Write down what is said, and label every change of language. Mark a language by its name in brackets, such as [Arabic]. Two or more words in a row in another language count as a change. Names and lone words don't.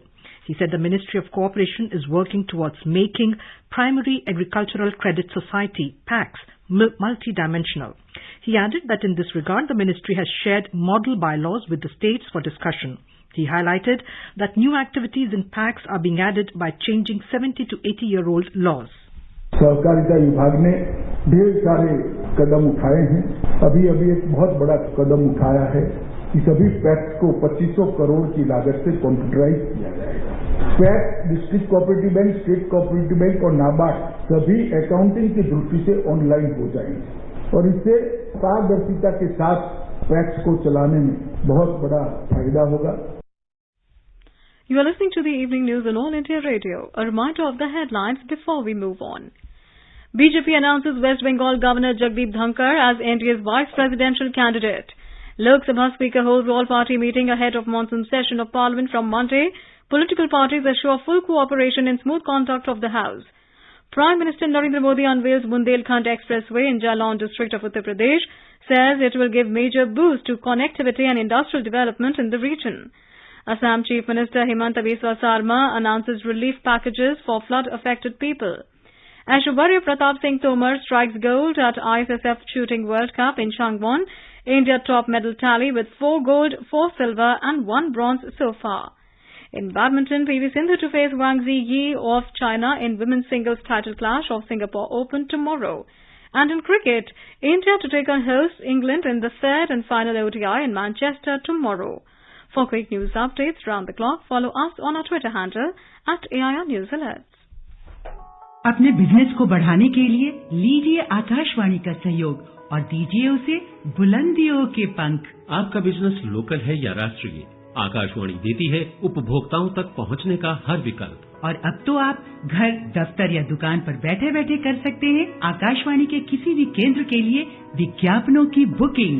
[English] He said the Ministry of Cooperation is working towards making Primary Agricultural Credit Society, PACS, multidimensional. He added that in this regard, the ministry has shared model bylaws with the states for discussion. He highlighted that new activities in PACS are being added by changing 70 to 80-year-old laws. [Hindi] सहकारिता विभाग ने ढेर सारे कदम उठाए हैं। अभी एक बहुत बड़ा कदम उठाया है कि सभी पैक्स को 2500 करोड़ की लागत से कंप्यूटराइज किया जाएगा। पैक्स, [English] district cooperative bank, state cooperative bank [Hindi] और नाबार्ड सभी अकाउंटिंग की दृष्टि से ऑनलाइन हो जाएंगे और इससे पारदर्शिता के साथ पैक्स को चलाने में बहुत बड़ा फायदा होगा। [English] You are listening to the evening news on All India Radio. A reminder of the headlines before we move on. BJP announces West Bengal Governor Jagdeep Dhankar as NDA's vice presidential candidate. Lok Sabha Speaker holds all-party meeting ahead of monsoon session of Parliament from Monday. Political parties assure full cooperation in smooth conduct of the House. Prime Minister Narendra Modi unveils Bundelkhand Expressway in Jalon district of Uttar Pradesh, says it will give major boost to connectivity and industrial development in the region. Assam Chief Minister Himanta Biswa Sarma announces relief packages for flood-affected people. Aishwarya Pratap Singh Tomar strikes gold at ISSF Shooting World Cup in Changwon. India top medal tally with 4 gold, 4 silver and 1 bronze so far. In badminton, PV Sindhu to face Wang Ziyi of China in women's singles title clash of Singapore Open tomorrow. And in cricket, India to take on host England in the third and final ODI in Manchester tomorrow. For quick news updates round the clock, follow us on our Twitter handle @AIR News Alerts. [Hindi] अपने बिजनेस को बढ़ाने के लिए लीजिए आकाशवाणी का सहयोग और दीजिए उसे बुलंदियों के पंख। आपका [English] business local [Hindi] है या राष्ट्रीय, आकाशवाणी देती है उपभोक्ताओं तक पहुंचने का हर विकल्प। और अब तो आप घर, दफ्तर या दुकान पर बैठे बैठे कर सकते हैं आकाशवाणी के किसी भी केंद्र के लिए विज्ञापनों की बुकिंग।